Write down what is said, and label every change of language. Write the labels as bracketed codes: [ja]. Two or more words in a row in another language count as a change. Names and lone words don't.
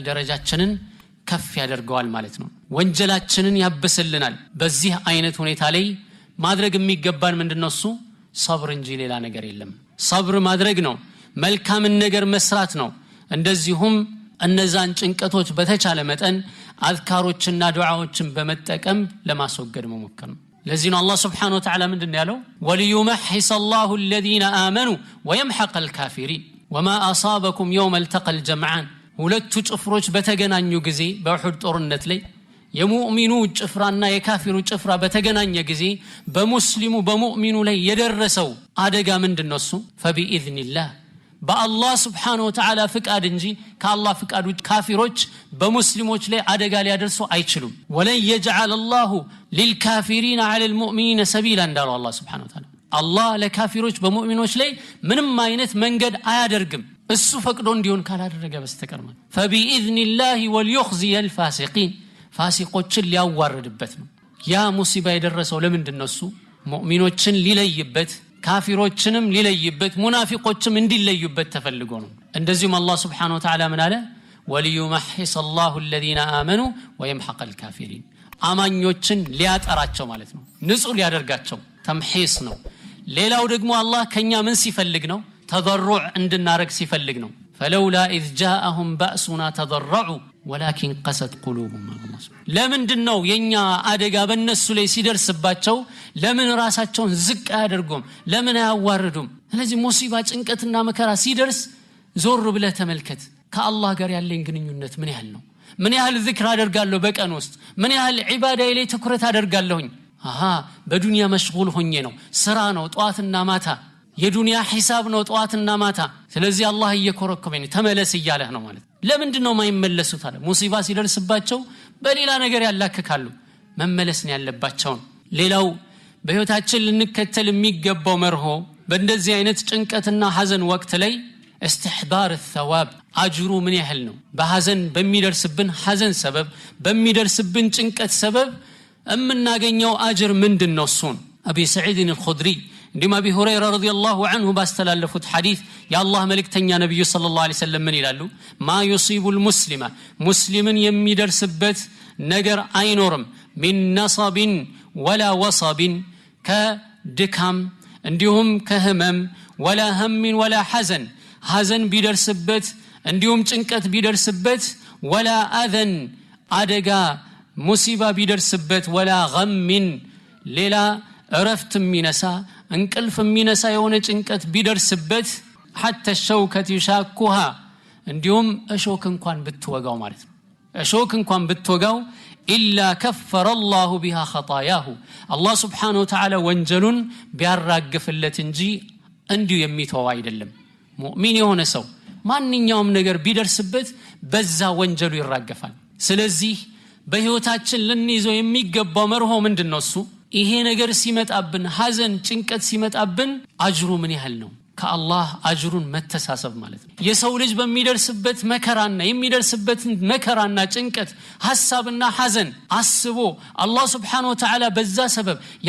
[am] ደረጃችንን ከፍ ያደርገዋል ማለት ነው። ወንጀላችንን ያብስልናል። በዚህ አይነት ሁኔታ ላይ ማድረግ የሚገባን ምንድነው እሱ صبر እንጂ ሌላ ነገር የለም صبر ማድረግ ነው መልካምን ነገር መስራት ነው እንደዚሁም እነዛን ጭንቀቶች በተቻለ መጠን አዝካሮችና ዱዓዎችን በመጠቀም ለማስወገድ መሞከር ነው ለዚህ ነው አላህ [ar] سبحانه وتعالى [am] ምንድነው ያለው ወልዩመሕስ [ar] الله الذين آمنوا ويمحق الكافرين وما أصابكم يوم التقى الجمعان [am] ሁለቱ ጭፍሮች በተገናኙ ጊዜ በኡሁድ ጦርነት ላይ የሙእሚኑ ጭፍራና የካፊሩ ጭፍራ በተገናኘ ጊዜ በሙስሊሙ በሙእሚኑ ላይ የደረሰው አደጋ ምንድነው እሱ فبإذنillah በአላህ [ar] سبحانه وتعالى [am] ፍቃድ እንጂ ከአላህ ፍቃድ ውጭ ካፊሮች በሙስሊሞች ላይ አደጋ ሊያደርሱ አይችሉም ወለን [ar] يجعل الله للكافرين على المؤمنين سبيلا [am] እንዳለው አላህ [ar] سبحانه وتعالى [am] አላህ ለካፊሮች በሙእሚኖች ላይ ምንም አይነት መንገድ አያደርግም እሱ ፈቅዶ እንዲሆን ካላደረገ በስተቀር ማለት [ar] فبإذنillah وليخزي الفاسقين [am] ፋሲቆችን ሊያዋርድበት ነው ያ ሙሲባ የደረሰው ለምንድነው እሱ ሙእሚኖችን ሊለይበት ካፊሮችንም ሊለይበት ሙናፊቆችም እንዲለዩበት ተፈልጎ ነው እንደዚሁም አላህ [ar] سبحانه وتعالى [am] ምን አለ ወልዩመሕስ [ar] الله الذين آمنوا ويمحق الكافرين [am] አማኞችን ሊያጠራቸው ማለት ነው ንጹህ ሊያደርጋቸው ተምሒስ ነው ሌላው ደግሞ አላህ ከኛ ምን ሲፈልግ ነው ተضرع እንድናረግ ሲፈልግ ነው [ar] فلولا إذ جاءهم بأسنا تضرعوا ولكن قست قلوبهم الله [am] ለምንድነው የኛ አደጋ በእነሱ ላይ ሲደርስባቸው ለምን ራሳቸውን ዝቅ አያደርጉም ለምን አያዋርዱም ስለዚህ ሙሲባ ጭንቀትና መከራ ሲደርስ ዞር ብለህ ተመልከት ከአላህ ጋር ያለኝ ግንኙነት ምን ያህል ነው ምን ያህል ዚክር አደርጋለሁ በቀን ውስጥ ምን ያህል ዒባዳዬ ላይ ትኩረት አደርጋለሁኝ በዱንያ መሽጉል ሆኜ ነው ስራ ነው ጧትና ማታ የዱንያ ሒሳብ ነው ጧትና ማታ ስለዚህ አላህ እየኮረኮመኝ ተመለስ ይያለህ ነው ማለት ለምንድነው ማይመለሱት አለ ሙሲባ ሲደርስባቸው በሌላ ነገር ያላከካሉ መመለስ ነው ያለባቸው ሌላው በህይወታችን ልንከተል የሚገባው መርሆ በእንደዚህ አይነት ጭንቀትና ሐዘን ወቅት ላይ [ar] استحضار الثواب [am] አጅሩ ምን ያህል ነው በሐዘን በሚደርስብን ሐዘን ሰበብ በሚደርስብን ጭንቀት ሰበብ እምናገኘው አጅር ምንድነው እሱን አቢ ሰዒድ الخدري እንደማ አቢ ሁረይራ ረዲየላሁ ዐንሁ ባስተላለፉት ሐዲስ የአላህ መልእክተኛ ነብዩ ሰለላሁ ዐለይሂ ወሰለም ምን ይላሉ ማ [ar] يصيب المسلم [am] ሙስሊምን የሚደርስበት ነገር አይኖርም [ar] من نصب ولا وصب [am] ከድካም እንዲሁም ከህመም [ar] ولا هم ولا حزن [am] ሐዘን ቢደርስበት እንዲሁም ጭንቀት ቢደርስበት [ar] ولا اذن [am] አደጋ ሙሲባ ቢደርስበት [ar] ولا غم [am] ሌላ እረፍት የሚነሳ እንቅልፍ የሚነሳ የሆነ ጭንቀት ቢደርስበት [ar] حتى الشوكة يشاكها [am] እንዲሁም እሾክ እንኳን ብትወጋው ማለት ነው እሾክ እንኳን ብትወጋው [ar] إلا كفر الله بها خطاياه الله سبحانه وتعالى [am] ወንጀሉን ቢያራግፍለት እንጂ እንዲሁ የሚተው አይደለም ሙእሚን የሆነ ሰው ማንኛውም ነገር ቢደርስበት በዛ ወንጀሉ ይራገፋል ስለዚህ በህይወታችን ልንይዘው የሚገባው መርሆ ምንድነው እሱ ይሄ ነገር ሲመጣብን ሐዘን ጭንቀት ሲመጣብን አጅሩ ምን ያህል ነው ከአላህ አጅሩን መተሳሰብ ማለት ነው የሰው ልጅ በሚደርስበት መከራና የሚደርስበት መከራና ጭንቀት ሐሳብና ሐዘን አስቦ አላህ [ar] سبحانه وتعالى [am] በዛ ሰበብ